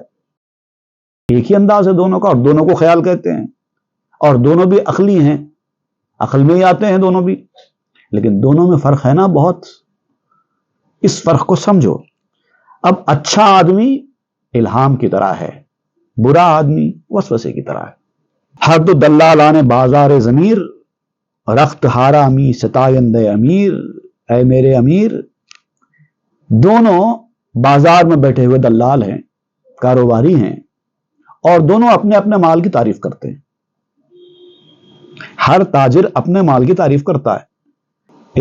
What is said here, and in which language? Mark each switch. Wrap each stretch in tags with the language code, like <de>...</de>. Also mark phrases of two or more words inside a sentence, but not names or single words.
<ur>ایک ہی انداز ہے دونوں کا، اور دونوں کو خیال کہتے ہیں، اور دونوں بھی عقلی ہیں، عقل میں ہی آتے ہیں دونوں بھی. لیکن دونوں میں فرق ہے نا بہت. اس فرق کو سمجھو. اب اچھا آدمی الہام کی طرح ہے، برا آدمی وسوسے کی طرح ہے.</ur> <fa>ہر دو دلالان بازار ضمیر، رخت ہارا می ستائند امیر.</fa> <ur>اے میرے امیر، دونوں بازار میں بیٹھے ہوئے دلال ہیں، کاروباری ہیں، اور دونوں اپنے اپنے مال کی تعریف کرتے ہیں. ہر تاجر اپنے مال کی تعریف کرتا ہے.</ur>